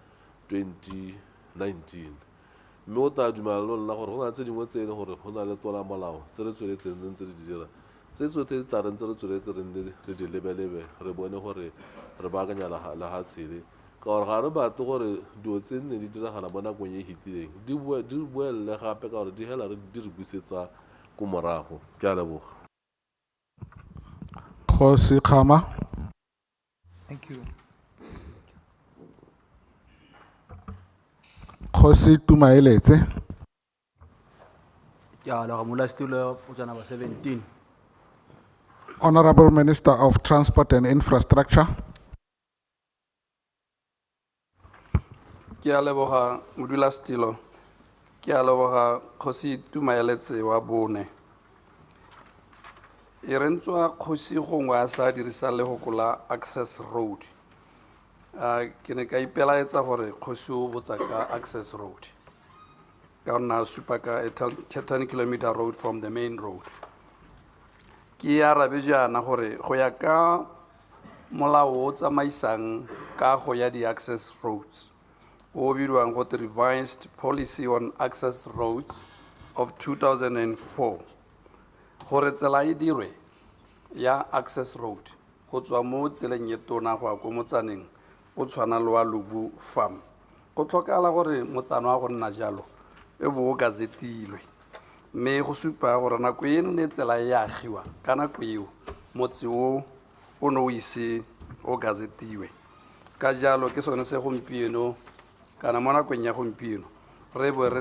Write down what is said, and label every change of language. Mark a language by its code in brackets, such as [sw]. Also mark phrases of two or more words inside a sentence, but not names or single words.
[tn] 2019 mme o tla dumela le nna gore go na tse dingwe tse e leng gore go na le tola molao tse re tsweletseng ntse re di dira tse tsotlhe di tla re ntse re tsweletse re nne re di lebelebe re bone gore re baakanya le ga tshele ka gore ga re batle gore dilo tse nne di diragala mo nakong e hitileng di boelele gape ka gore di hela di re busetsa ko morago ke a leboga Kgosi Khama. [en] Thank you. [tn] Kgosi Tumaeletse. Ya la Modulasetulo Botswana ba 17. [en] Honorable Minister of Transport and Infrastructure. [tn] Ke a leboga Modulasetulo. Ke a leboga Kgosi Tumaeletse wa bone. E rentswa Kgosi gongwe a sa dirisa le gokola [en] access road. [tn] Ke ne ka ipelaetsa gore Kgosi o botsa ka [en] access road. [tn] Ka nna supa ka a [en] 10 kilometer road from the main road. [tn] Ke arabe jana gore go ya ka molao o tsamaisang ka go ya di [en] access roads [tn] o bidiwang go [en] revised policy on access roads of 2004 [tn] gore tsela e dirwe ya [en] access road [tn] go tswa mo tseleng e tona go ya ko motsaneng o tshwana le wa Lubu farm go tlhokala gore motsana wa go nna jalo e bo gazetilwe mme go supa gore nako e ne tsela e agiwa ka nako eo motse o no ise o gazetiwe ka jalo ke sone se gompieno kana mo nakong ya gompieno re bo re